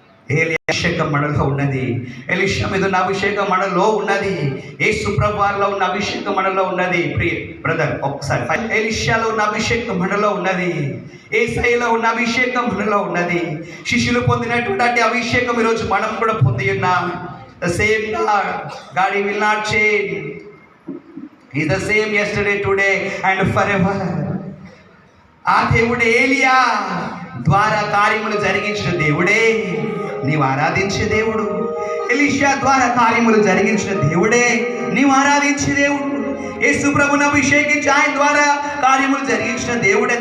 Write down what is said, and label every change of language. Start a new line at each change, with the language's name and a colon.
Telugu: ఏలియా అభిషేకం మనలో ఉన్నది, ఎలీషా మీద ఉన్న అభిషేకం మనలో ఉన్నది, యేసు ప్రభువులో ఉన్న అభిషేకం మనలో ఉన్నది. ప్రియ బ్రదర్ ఒకసారి, ఎలీషాలో ఉన్న అభిషేకం మనలో ఉన్నది, యేసయ్యలో ఉన్న అభిషేకం మనలో ఉన్నది. శిష్యులు పొందినటువంటి అభిషేకం ఈరోజు మనం కూడా పొంది ఉన్నాం.
English: The same God he will not change. He is the same yesterday, today and forever.
Telugu: ఆ దేవుడే ఏలియా ద్వారా కార్యములు జరిగించిన దేవుడే నీవు ఆరాధించే దేవుడు. ఎలీషా ద్వారా కార్యములు జరిగించిన దేవుడే నీవు ఆరాధించే దేవుడు. యేసు ప్రభువును అభిషేకించి ఆయన ద్వారా కార్యములు జరిగించిన దేవుడే.